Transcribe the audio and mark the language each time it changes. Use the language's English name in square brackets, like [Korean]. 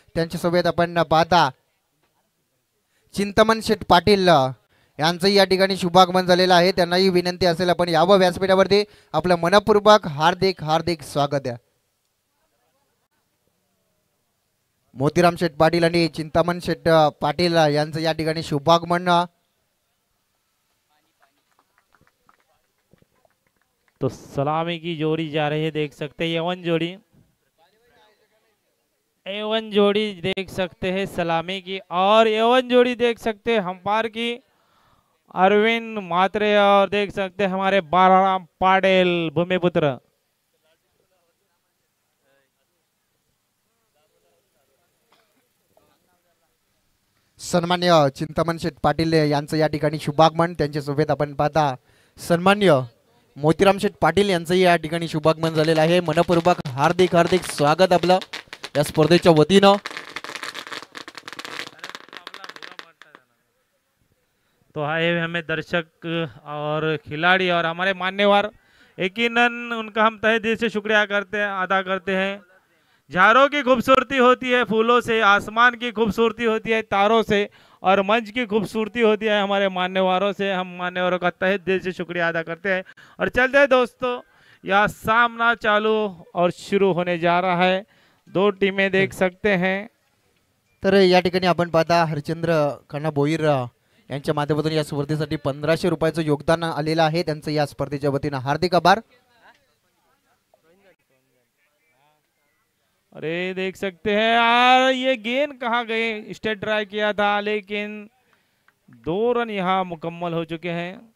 [Marathi] त्यांच्यासोबत आपण पाहता चिंतामण शेठ पाटील यांचंही या ठिकाणी शुभागमन झालेलं आहे. त्यांनाही विनंती असेल आपण यावं व्यासपीठावरती. आपलं मनपूर्वक हार्दिक हार्दिक स्वागत आहे. मोतीराम शेठ पाटील आणि चिंतामण शेठ पाटील यांचं या ठिकाणी शुभागमन. [Hindi] तो सलामी की जोड़ी जा रही है, देख सकते हैं एवन जोड़ी, एवन जोड़ी देख सकते हैं सलामी की, और एवन जोड़ी देख सकते हैं हम्पार की अरविंद मात्रे, और देख सकते हैं हमारे बालाराम पाटिल भूमिपुत्र। [Marathi] सन्मान्य चिंतामण शेठ पाटील यांचं या ठिकाणी शुभागमन. त्यांच्यासोबत आपण पाहता सन्मान्य मोतीराम शेठ पाटील यांचंही या ठिकाणी शुभागमन झालेलं आहे. मनपूर्वक हार्दिक हार्दिक स्वागत आपलं या स्पर्धेच्या वतीनं. [Hindi] तो आए हुए हमें दर्शक और खिलाड़ी और हमारे मान्यवर, यकीनन उनका हम तहे दिल से शुक्रिया करते हैं, अदा करते हैं। झाड़ों की खूबसूरती होती है फूलों से, आसमान की खूबसूरती होती है तारों से, और मंच की खूबसूरती होती है हमारे मान्यवरों से। हम मान्यवरों का तहे दिल से शुक्रिया अदा करते हैं और चलते हैं दोस्तों, यह सामना चालू और शुरू होने जा रहा है। दो टीमें देख सकते हैं। [Marathi] तर या ठिकाणी आपण पाहता हरचंद्र खन्ना भोईर यांच्या माध्यमातून या स्पर्धेसाठी 1500 रुपयाचं योगदान आलेलं आहे. त्यांचं या स्पर्धेच्या वतीनं हार्दिक आभार. [Hindi] अरे देख सकते हैं यार, ये गेंद कहाँ गए, स्टेट ड्राइव किया था लेकिन 2 रन यहाँ मुकम्मल हो चुके हैं।